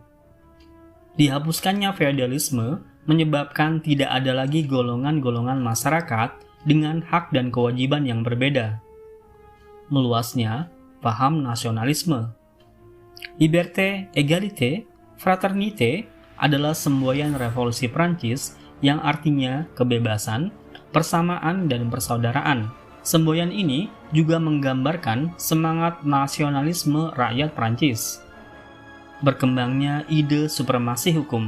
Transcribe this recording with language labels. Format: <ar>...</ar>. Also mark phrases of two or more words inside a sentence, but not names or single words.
<id>Dihapuskannya feodalisme menyebabkan tidak ada lagi golongan-golongan masyarakat dengan hak dan kewajiban yang berbeda. Meluasnya paham nasionalisme.</id> <fr>Liberté, égalité, fraternité</fr> <id>adalah semboyan revolusi Prancis yang artinya kebebasan, persamaan, dan persaudaraan. Semboyan ini juga menggambarkan semangat nasionalisme rakyat Prancis. Berkembangnya ide supremasi hukum.</id>